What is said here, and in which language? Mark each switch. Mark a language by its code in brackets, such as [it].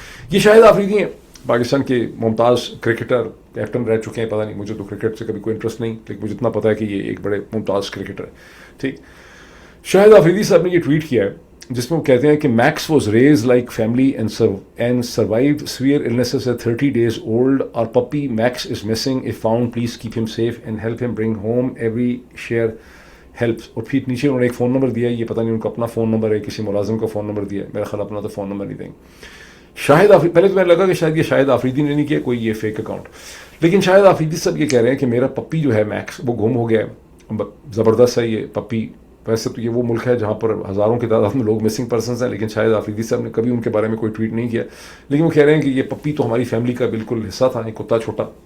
[ur] یہ شاہد آفریدی ہیں، پاکستان کے ممتاز کرکٹر، کیپٹن رہ چکے ہیں۔ پتہ نہیں، مجھے تو کرکٹ سے کبھی کوئی انٹرسٹ نہیں، لیکن مجھے اتنا پتہ ہے کہ یہ ایک بڑے ممتاز کرکٹر ہے۔ ٹھیک، شاہد آفریدی صاحب نے یہ ٹویٹ کیا ہے جس میں وہ کہتے ہیں کہ [en] Max was raised like family and survived severe illnesses at 30 days old. Our puppy Max is missing. If found, please keep him safe and help him bring home. Every share helps. [ur] اور پھر نیچے انہوں نے ایک فون نمبر دیا ہے، یہ پتہ نہیں ان کا اپنا فون نمبر ہے، کسی ملازم کا فون نمبر دیا ہے، میرا خیال اپنا تو فون نمبر نہیں دیں گے۔ شاہد آفریدی، پہلے تو میں لگا کہ شاید یہ شاہد آفریدی نے نہیں کیا، کوئی یہ فیک اکاؤنٹ، لیکن شاہد آفریدی صاحب یہ کہہ رہے ہیں کہ میرا پپی جو ہے میکس وہ گم ہو گیا ہے۔ زبردست ہے یہ پپی۔ ویسے تو یہ وہ ملک ہے جہاں پر ہزاروں کی تعداد میں لوگ مسنگ پرسنس ہیں، لیکن شاہد آفریدی صاحب نے کبھی ان کے بارے میں کوئی ٹویٹ نہیں کیا، لیکن وہ کہہ رہے ہیں کہ یہ پپی تو ہماری فیملی کا بالکل حصہ تھا، یہ کتا چھوٹا